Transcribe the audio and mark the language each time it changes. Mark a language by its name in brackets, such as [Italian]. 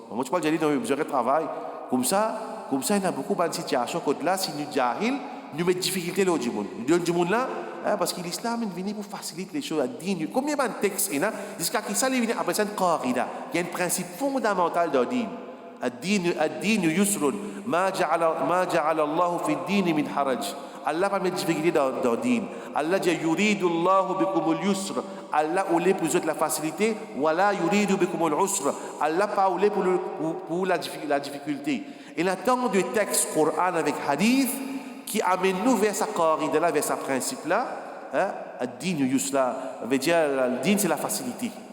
[French] Moi, tu parles, j'ai dit, dans le travail. Comme ça, il y a beaucoup de situations que là, si nous jahil, nous mettons difficulté là du monde. Nous donnons du monde là, parce que l'islam est venu pour faciliter les choses. Combien de textes il y a jusqu'à qui ça, il après ça, une qarida. Il y a un principe fondamental dans le din. [Arabic] الدين يسر ما جعل الله في الدين من حرج. [French] Allah pas mettre difficulté dans le din. Allah dit [Arabic] yuridu Allah bikum al-yusr. [French] Allah voulait pour vous la facilité, [Arabic] wala yuridu bikum al-usr. [French] Allah pas voulait pour la difficulté. Et là tant de textes Coran avec hadith qui amène nous vers sa qarida là, vers sa principe là, [Arabic] ad-din yusra, [French] veut dire le din c'est la facilité.